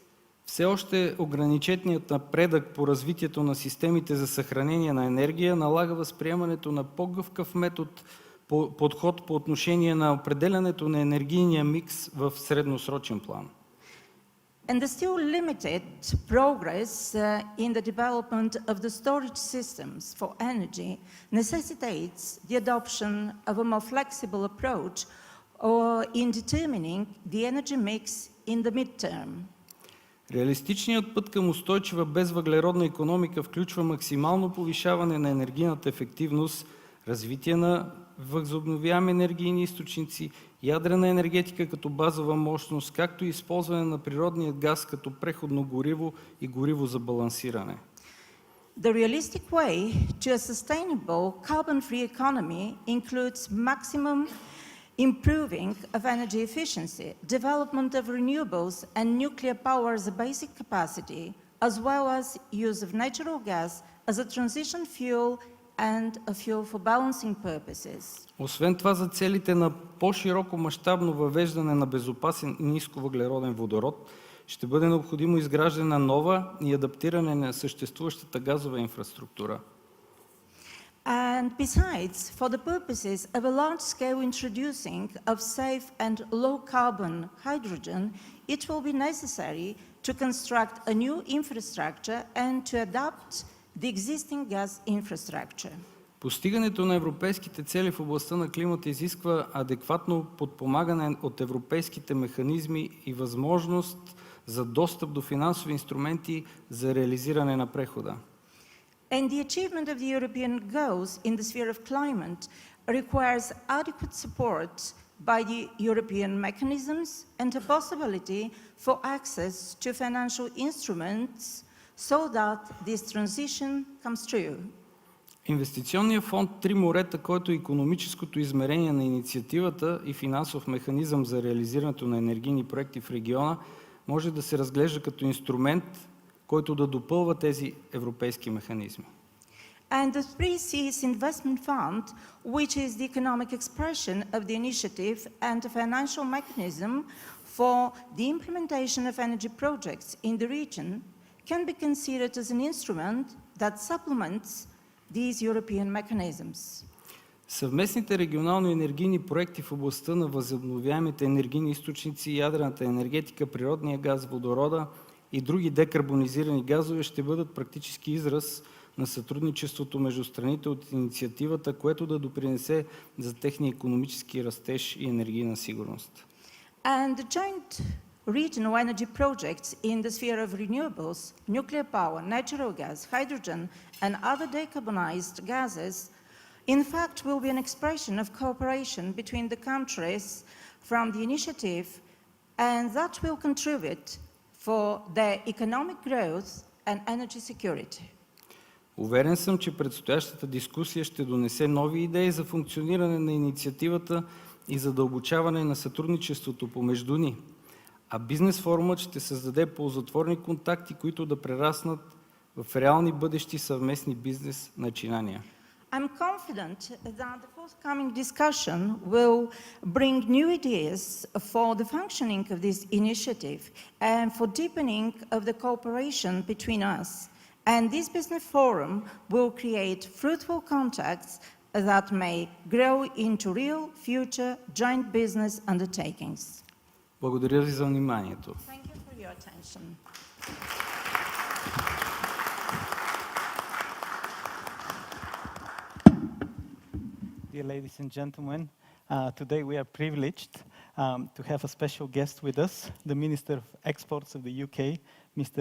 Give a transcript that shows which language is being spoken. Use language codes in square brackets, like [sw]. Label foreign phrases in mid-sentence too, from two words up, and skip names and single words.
[bg] Все още ограниченият напредък по развитието на системите за съхранение на енергия налага възприемането на по-гъвкав подход по отношение на определянето на енергийния микс в средносрочен план. [en] And the still limited progress in the development of the storage systems for energy necessitates the adoption of a more flexible approach in determining the energy mix in the midterm. [bg] Реалистичният път към устойчива безвъглеродна икономика включва максимално повишаване на енергийната ефективност, развитие на възобновяеми енергийни източници, ядрена енергетика като базова мощност, както и използване на природния газ като преходно гориво и гориво за балансиране. [en] The realistic way to a sustainable carbon-free economy includes maximum improving of energy efficiency, development of renewables and nuclear power as a basic capacity, as well as use of natural gas as a transition fuel and a fuel for balancing purposes. [bg] Освен това, за целите на по-широко мащабно въвеждане на безопасен и нисковъглероден водород, ще бъде необходимо изграждане на нова и адаптиране на съществуващата газова инфраструктура. [en] And besides, for the purposes of a large-scale introducing of safe and low-carbon hydrogen, it will be necessary to construct a new infrastructure and to adapt the existing gas infrastructure. [bg] Постигането на европейските цели в областта на климата изисква адекватно подпомагане от европейските механизми и възможност за достъп до финансови инструменти за реализиране на прехода. [en] And the achievement of the European goals in the sphere of climate requires adequate support by the European mechanisms and a possibility for access to financial instruments so that this transition comes true. [bg] Инвестиционният фонд Три морета, който е икономическото измерение на инициативата и финансов механизъм за реализирането на енергийни проекти в региона, може да се разглежда като инструмент, който да допълва тези европейски механизми. [en] And the Three Seas Investment Fund, which is the economic expression of the initiative and a financial mechanism for the implementation of energy projects in the region, can be considered as an instrument that supplements these European mechanisms. [bg] Съвместните регионални енергийни проекти в областта на възобновяемите енергийни източници, ядрената енергетика, природния газ, водорода и други декарбонизирани газове ще бъдат практически израз на сътрудничеството между страните от инициативата, което да допринесе за техния икономически растеж и енергийна сигурност. [en] And the joint regional energy projects in the sphere of renewables, nuclear power, natural gas, hydrogen, and other decarbonized gases, in fact, will be an expression of cooperation between the countries from the initiative, and that will contribute for their economic growth and energy security. [bg] Уверен съм, че предстоящата дискусия ще донесе нови идеи за функциониране на инициативата и задълбочаване на сътрудничеството помежду ни. а бизнес форумът ще създаде ползотворни контакти, които да прераснат в реални бъдещи съвместни бизнес начинания. [en] I'm confident that the forthcoming discussion will bring new ideas for the functioning of this initiative and for deepening of the cooperation between us. And this business forum will create fruitful contacts that may grow into real future joint business undertakings. [bg] Благодаря ви за вниманието. [en] Thank you for your attention. Dear ladies and gentlemen, today we are privileged to have a special guest with us, the Minister of Exports of the UK, Mr.